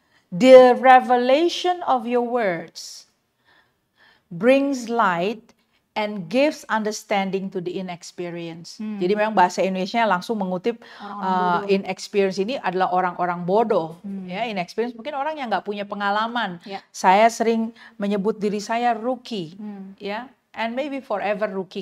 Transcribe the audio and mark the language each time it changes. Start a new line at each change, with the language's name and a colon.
English: The revelation of your words brings light and gives understanding to the inexperienced.
Indonesian: Jadi memang bahasa Indonesia langsung mengutip inexperienced ini adalah orang-orang bodoh. Ya, inexperienced mungkin orang yang nggak punya pengalaman. Saya sering menyebut diri saya rookie.
English: Ya, and maybe forever rookie.